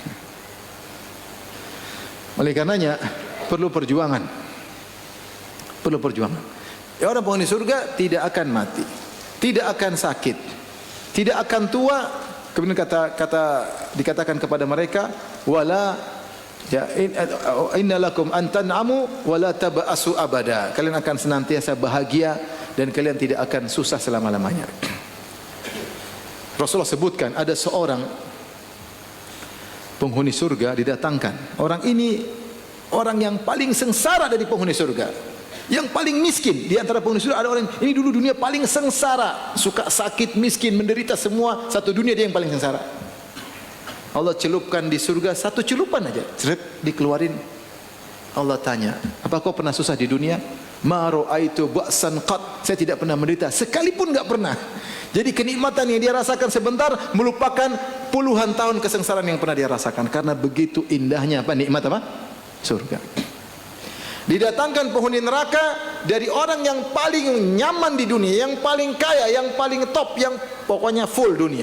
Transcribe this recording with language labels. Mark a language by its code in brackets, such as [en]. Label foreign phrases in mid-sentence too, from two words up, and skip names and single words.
[id] Oleh karenanya perlu perjuangan. Perlu perjuangan. Ya, orang penghuni surga tidak akan mati, tidak akan sakit, tidak akan tua. Kemudian dikatakan kepada mereka, [ar] ولا يا إن لكم أن تنعموا ولا تبأسوا أبدا. [id] Kalian akan senantiasa bahagia dan kalian tidak akan susah selama-lamanya. Rasulullah sebutkan ada seorang penghuni surga didatangkan. Orang ini orang yang paling sengsara dari penghuni surga. Yang paling miskin di antara penghuni surga ada orang ini dulu dunia paling sengsara, suka sakit, miskin, menderita semua, satu dunia dia yang paling sengsara. Allah celupkan di surga satu celupan aja, ceret dikeluarin. Allah tanya, apa kau pernah susah di dunia? [ar] ما رأيت بأسا قط, [id] saya tidak pernah menderita sekalipun, enggak pernah. Jadi kenikmatan yang dia rasakan sebentar melupakan puluhan tahun kesengsaraan yang pernah dia rasakan, karena begitu indahnya apa nikmat apa? Surga. Didatangkan penghuni neraka dari orang yang paling nyaman di dunia, yang paling kaya, yang paling top, yang pokoknya full dunia.